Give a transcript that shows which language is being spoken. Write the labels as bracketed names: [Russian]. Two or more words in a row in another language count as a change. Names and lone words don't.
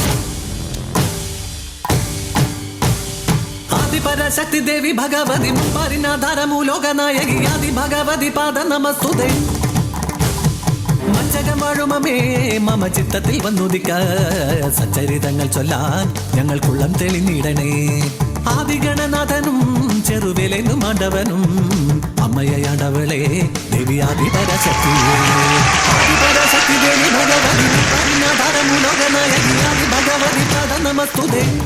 [Sanskrit] आदिपराशक्ति देवी भगवती परिणाधारमूलोकनायकी आदि भगवती पाद नमस्तुते [Malayalam] മഞ്ചകമാഴുമേ മമ ചിത്തത്തിൽ വന്നുദിക്ക സച്ചരിതങ്ങൾ ചൊല്ലാൻ ഞങ്ങൾക്കുള്ളം തെളിഞ്ഞിടണേ ആദിഗണനാഥനും ചെറുവിലെന്നും ആണ്ടവനും അമ്മയാണ്ടവളെ [Sanskrit] ദേവി ആദിപരാശക്തി ആദിപരാശക്തി ദേവി ഭഗവതി പരിണാധാരമൂലോകനായകി ആദി ഭഗവതി പാദ നമസ്തുതേ